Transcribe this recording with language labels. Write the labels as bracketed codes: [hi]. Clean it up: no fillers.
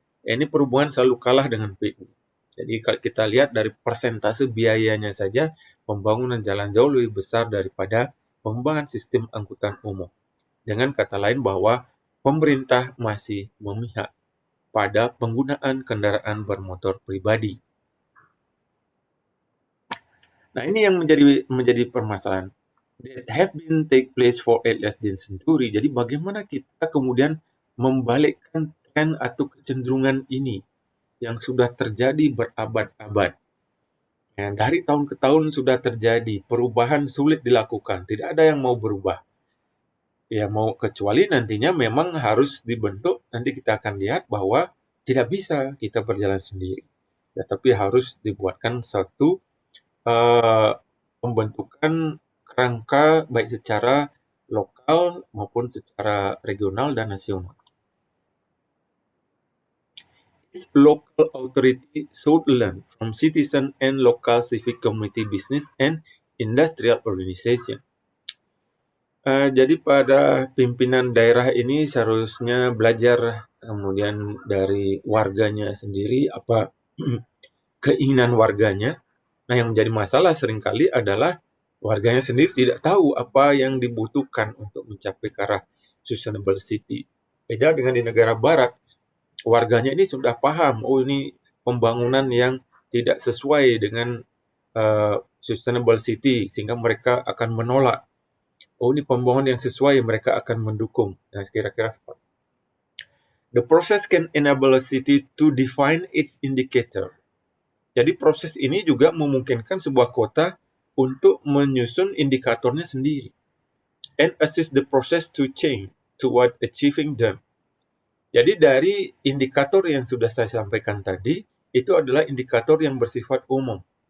[id] Ini perhubungan selalu kalah dengan PU. Jadi kalau kita lihat dari persentase biayanya saja, pembangunan jalan jauh lebih besar daripada pengembangan sistem angkutan umum. Dengan kata lain bahwa pemerintah masih memihak pada penggunaan kendaraan bermotor pribadi. Nah, ini yang menjadi permasalahan. [en] That have been take place for at least a century. [id] Jadi bagaimana kita kemudian membalikkan tren atau kecenderungan ini yang sudah terjadi berabad-abad. Ya, dari tahun ke tahun sudah terjadi, perubahan sulit dilakukan, tidak ada yang mau berubah. Ya mau kecuali nantinya memang harus dibentuk, nanti kita akan lihat bahwa tidak bisa kita berjalan sendiri. Ya, tapi harus dibuatkan satu pembentukan kerangka baik secara lokal maupun secara regional dan nasional. [en] Each local authority should learn from citizen and local civic community, business and industrial organization. [id] Jadi pada pimpinan daerah ini seharusnya belajar kemudian dari warganya sendiri, apa keinginan warganya. Nah, yang menjadi masalah seringkali adalah warganya sendiri tidak tahu apa yang dibutuhkan untuk mencapai ke arah sustainable city. Beda dengan di negara barat, warganya ini sudah paham, oh ini pembangunan yang tidak sesuai dengan sustainable city, sehingga mereka akan menolak. Oh ini pembangunan yang sesuai, mereka akan mendukung. Nah, kira-kira seperti itu. [en] The process can enable a city to define its indicator. [id] Jadi proses ini juga memungkinkan sebuah kota untuk menyusun indikatornya sendiri [en] and assist the process to change toward achieving them. [id] Jadi dari indikator yang sudah saya sampaikan tadi, itu adalah indikator yang bersifat umum.